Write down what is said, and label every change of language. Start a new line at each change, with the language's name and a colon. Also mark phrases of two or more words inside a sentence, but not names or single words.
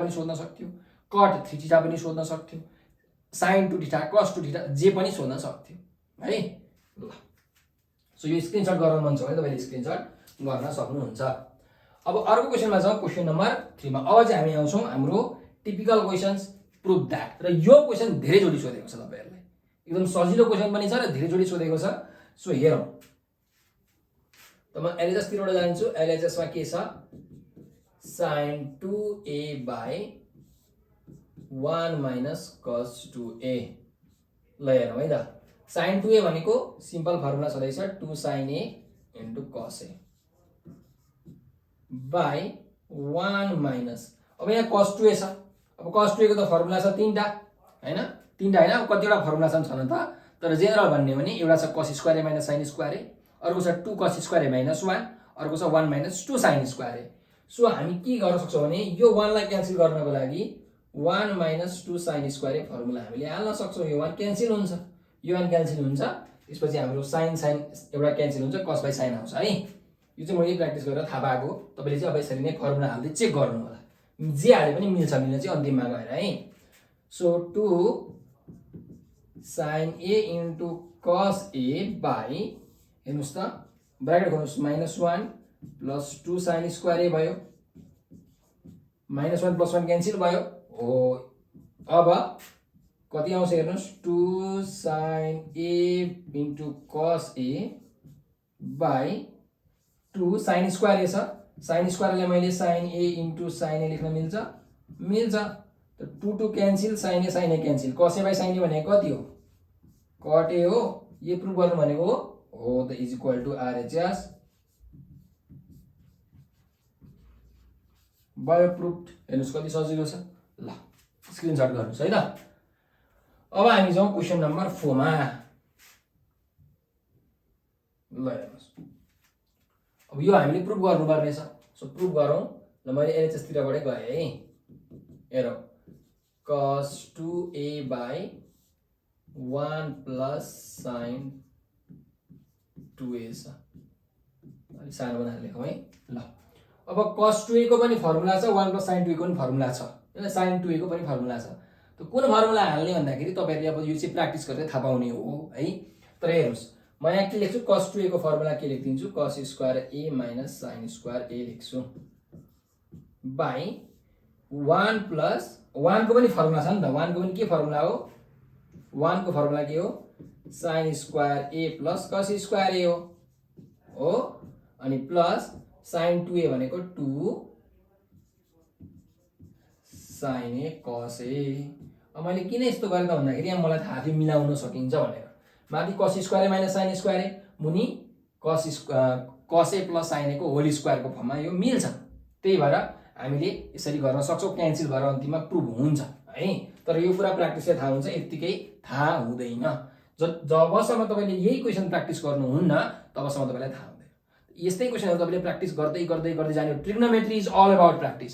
Nepali: पनि सोध्न सक्थ्यो cot 3 थीटा पनि सोध्न सक्थ्यो sin 2 थीटा cos 2 थीटा जे पनि सोध्न सक्थ्यो है ल सो यो स्क्रिनशट गर्न मन छ भने तपाईले स्क्रिनशट गर्न सक्नुहुन्छ अब अर्को क्वेशनमा जाउँ
English: question number 3
Nepali: मा अब चाहिँ हामी आउँछौं हाम्रो
English: typical questions prove that
Nepali: र यो क्वेशन धेरै जोडी सोधेको छ तपाईहरुलाई एकदम सजिलो क्वेशन पनि छ र धेरै जोडी सोधेको छ सो हेरौं त म एलएचएस तिरबाट जान्छु एलएचएस मा के छ
English: sin 2a by 1 minus cos 2a
Nepali: ल हेरौं है त sin 2a भनेको
English: simple formula
Nepali: छदैछ
English: 2 sin a into cos a by 1 minus
Nepali: अब यहाँ cos 2a छ अब cos 2a को त फर्मुला छ तीनटा हैन तीनटा हैन अब कतिवटा फर्मुला छन् त तर जेनरल भन्ने हो भने एउटा छ
English: cos square a minus sin square a
Nepali: अर्को छ
English: 2 cos square a minus 1
Nepali: अर्को छ
English: 1 minus 2 sin square a
Nepali: सो हामी के गर्न सक्छौं भने यो 1 लाई क्यान्सल गर्नको लागि
English: 1 minus 2 sin square a
Nepali: फर्मुला हामीले हाल्न सक्छौं यो 1 क्यान्सल हुन्छ यो 1 क्यान्सल हुन्छ त्यसपछि हाम्रो sin एउटा क्यान्सल हुन्छ
English: cos by sin
Nepali: आउँछ है यो चाहिँ मैले प्र्याक्टिस गरेर थाहा पाएको तपाईले चाहिँ अब यसरी नै फर्मुला हाल्दै चेक गर्नु होला जे हाले पनि मिल्छ मिल्ने चाहिँ अन्तिममा गएर है सो 2
English: sin a into cos a by
Nepali: हेर्नुस् त ब्र्याकेट खोल्नुस्
English: -1 plus 2 sin square a
Nepali: भयो
English: -1 plus
Nepali: 1 क्यान्सल भयो हो अब कति आउँछ हेर्नुस्
English: 2 sin a into cos a by 2 sin square a
Nepali: छ sin स्क्वायरलाई मैले
English: sin a into sin a
Nepali: लेख्न मिल्छ त 2 क्यान्सल sin a क्यान्सल
English: cos a by sin a
Nepali: भनेको कति हो cot a हो यो प्रुभ गर्नु भनेको हो त
English: is equal to RHS
Nepali: बायो प्रुफ्ड हेर्नुस् कति सजिलो छ ल स्क्रिनशट गर्नुस् है त अब हामी जाउँ
English: question number 4
Nepali: मा ल हेर्नुस् अब यो हामीले प्रुभ गर्नुपर्ने छ सो प्रुभ गरौँ ल मैले एलएचएस तिरबाटै गए है हेरौँ
English: cos 2a by 1 plus sin 2a
Nepali: छ अलि सानो बनाएर लेखौँ है ल अब cos 2a को पनि फर्मुला छ
English: 1 plus sin 2a
Nepali: को पनि फर्मुला छ यसलाई sin 2a को पनि फर्मुला छ। त कुन फर्मुला हाल्ने भन्दाखेरि तपाईहरुले अब यो चाहिँ प्र्याक्टिस गरेर थाहा पाउने हो है। तर हेर्नुस् म यहाँ के लेख्छु cos 2a को फर्मुला के लेखिदिन्छु
English: cos square a minus sin square a
Nepali: लेख्छु
English: by 1 plus
Nepali: 1 को पनि फर्मुला छ नि त 1 को पनि के फर्मुला हो 1 को फर्मुला के हो
English: sin square a plus cos square a
Nepali: हो अनि
English: plus sin 2a
Nepali: भनेको
English: 2 sin a cos a।
Nepali: अब मैले किन यस्तो गरेँ त भन्दाखेरि यहाँ मलाई थाहा थियो मिलाउन सकिन्छ भनेर माथि
English: cos square a minus sin square a
Nepali: मुनि
English: cos a plus sin a
Nepali: को
English: whole square
Nepali: को फर्ममा यो मिल्छ। त्यही भएर हामीले यसरी गर्न सक्छौं क्यान्सल भएर अन्तिममा प्रुभ हुन्छ है। तर यो पुरा प्र्याक्टिसले थाहा हुन्छ यतिकै थाहा हुँदैन। जबसम्म तपाईले यही क्वेशन प्र्याक्टिस गर्नुहुन्न तबसम्म तपाईलाई थाहा हुँदैन। यस्तै क्वेशनहरु तपाईले प्र्याक्टिस गर्दै गर्दै गर्दै जाने हो।
English: trigonometry is all about practice.